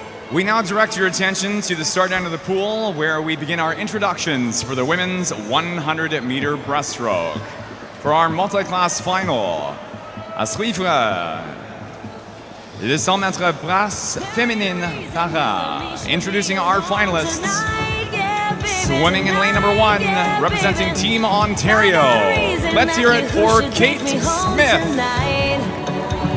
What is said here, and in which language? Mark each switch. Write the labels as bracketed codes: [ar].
[en] We now direct your attention to the start end of the pool, where we begin our introductions for the women's 100-meter breaststroke. For our multi-class final, [fr] à suivre le 100 mètres brasse féminine para. [en] Introducing our finalists, swimming in lane number 1, representing Team Ontario. Let's hear it for Kate Smith.